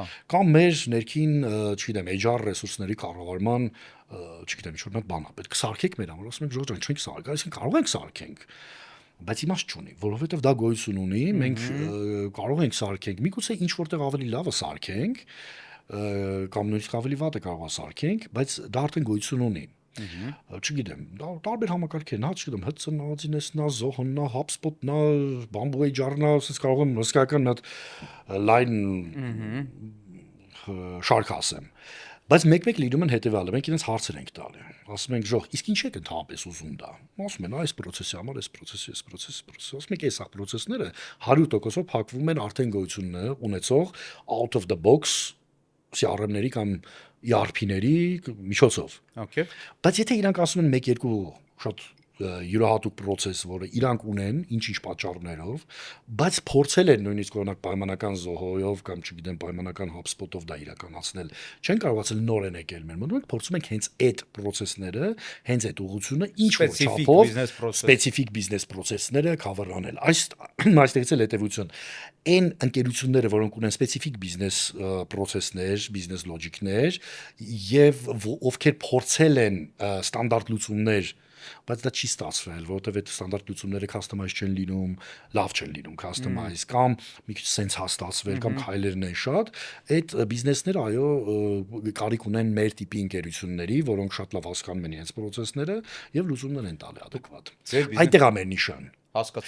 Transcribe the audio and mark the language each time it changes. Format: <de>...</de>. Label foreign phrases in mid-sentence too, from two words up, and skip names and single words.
<hy>Կամ մեր ներքին, չգիտեմ, HR ռեսուրսների կառավարման, չգիտեմ, ինչ որ մի բան է, պետք է սարքեք մեր համար, ասում ենք ժող ջան, չենք սարքել, այսինքն կարող ենք սարքենք, բայց իմաստ չունի, որովհետև դա գոյություն ունի, մենք կարող ենք սարքենք, միգուցե ինչ որտեղ ավելի լավը սարքենք, կամ նույնիսկ ավելի վատը կարող է սարքենք, բայց դա արդեն գոյություն ունի։ Չգիտեմ, դա տարբեր համակարգեր, հա, չգիտեմ, HCN-ա, Zoho-նա, HubSpot-նա, Bamboo HR-նա, ասես կարող եմ հսկայական մի հատ line շարք ասեմ։ Բայց մեկ-մեկ լինում են հետևյալը, մենք իրենց հարցեր ենք տալի։ Ասում ենք ժող, իսկ ինչ եք ընդհանրապես ուզում դա։ Ասում են, այս process-ի համար, այս process-ի։ Ասում ենք, այս process-ները 100%-ով փակվում են արդեն գոյություն ունեցող</hy> <en>out of the box</en> <hy>CRM-ների կամ ERP-ների միջոցով։ Okay։ Բայց եթե իրանք ասում են 1-2 շատ յուրահատուկ process, որը իրանք ունեն ինչ-ինչ պատճառներով, բայց փորձել են նույնիսկ օրինակ պայմանական Zoho-ով կամ չգիտեմ պայմանական HubSpot-ով դա իրականացնել, չեն կարողացել նորեն եկել մեր մոտ, մենք փորձում ենք հենց այդ process-ները, հենց այդ ուղղությունը ինչ որ չափով</hy> <en>specific business process-ները</en> <hy>cover անել։ Այստեղից էլ հետևություն այն ընկերությունները, որոնք ունեն</hy> <en>specific business process-ներ, business logic-ներ</en> <hy>եւ ովքեր փորձել են ստանդարտ լուծումներ, բայց դա չի ստացվել, որովհետև այդ ստանդարտ լուծումները customize չեն լինում, լավ չեն լինում customize կամ մի քիչ sense հաստատվել կամ քայլերն են շատ, այդ բիզնեսները այո կարիք ունեն մեր տիպի ընկերությունների, որոնք շատ լավ հասկանում են իրենց process-ները եւ լուծումներ են տալի adekvat։ Այդտեղ է մեր նիշան։</hy>